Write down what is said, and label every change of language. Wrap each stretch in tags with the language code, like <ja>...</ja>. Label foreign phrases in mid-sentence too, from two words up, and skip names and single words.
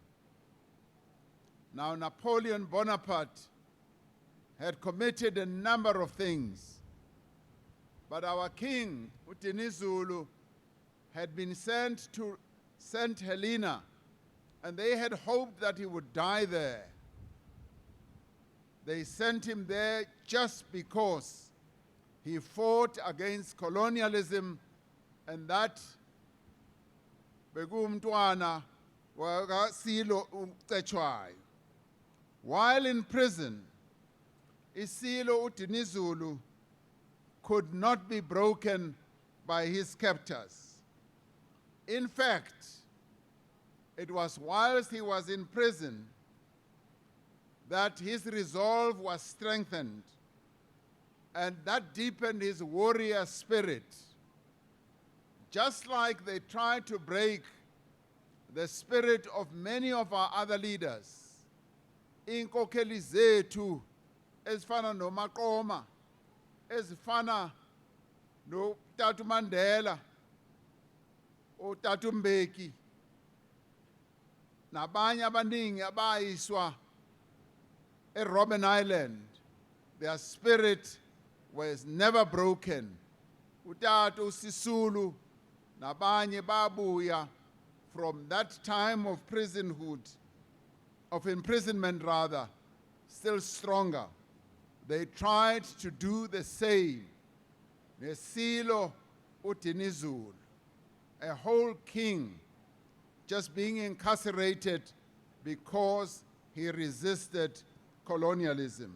<en>Now, Napoleon Bonaparte had committed a number of things, but our king, Dinuzulu, had been sent to St. Helena, and they had hoped that he would die there. They sent him there just because he fought against colonialism, and that begumntwana wakaCyril Cetshwayo. While in prison, Cyril Dinuzulu could not be broken by his captors. In fact, it was whilst he was in prison that his resolve was strengthened, and that deepened his warrior spirit. Just like they tried to break the spirit of many of our other leaders.</en> <xh>Iinkokheli zethu ezifana noMaqoma, ezifana noTata Mandela, uTata Mbeki, nabanye abaningi abayiswa eRobben Island,</xh> <en>their spirit was never broken.</en> <xh>uTata uSisulu nabanye babuya</xh> <en>from that time of imprisonment rather, still stronger. They tried to do the same.</en> <xh>Nesilo Dinuzulu,</xh> <en>a whole king, just being incarcerated because he resisted colonialism.</en>